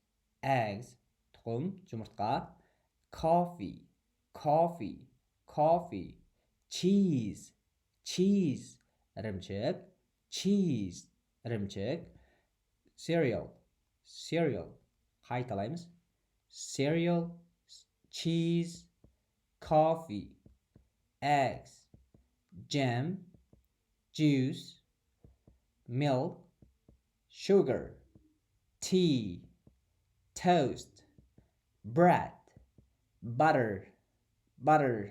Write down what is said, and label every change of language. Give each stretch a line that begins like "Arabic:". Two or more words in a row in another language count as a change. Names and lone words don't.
Kazakh: Тұқым, жұмыртқа. Coffee. Cheese. Ірімшік.
English: cereal, cereal. Қайталаймыз. Cereal, cheese, coffee, eggs, jam, juice, milk, sugar, tea, toast, bread, butter, butter.